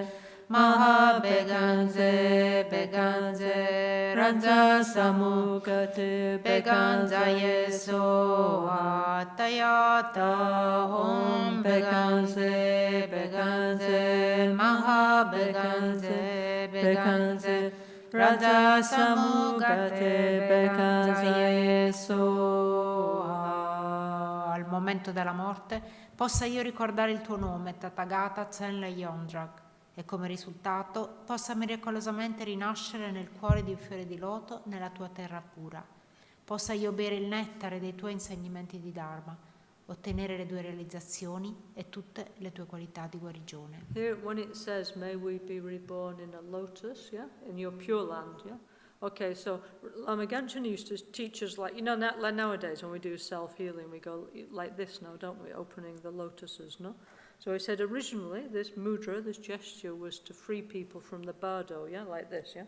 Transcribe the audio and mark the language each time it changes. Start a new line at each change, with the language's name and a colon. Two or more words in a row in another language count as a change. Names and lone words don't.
Sanskrit: maha beganze beganze ranza samugate beganza yesoha tayata om beganze beganze maha beganze beganze Raja Samugate Bekanza Yesoha.
Italian: Al momento della morte possa io ricordare il tuo nome, Tathagata Tsenle Yondrak, e come risultato possa miracolosamente rinascere nel cuore di un fiore di loto nella tua terra pura. Possa io bere il nettare dei tuoi insegnamenti di Dharma, ottenere le tue realizzazioni e tutte le tue qualità di guarigione.
English: Here when it says, may we be reborn in a lotus, yeah, in your pure land, yeah. Okay, so Lama Gangchen used to teach us like nowadays when we do self-healing, we go like this now, don't we, opening the lotuses, no? So he said originally this mudra, this gesture, was to free people from the bardo, yeah, like this, yeah.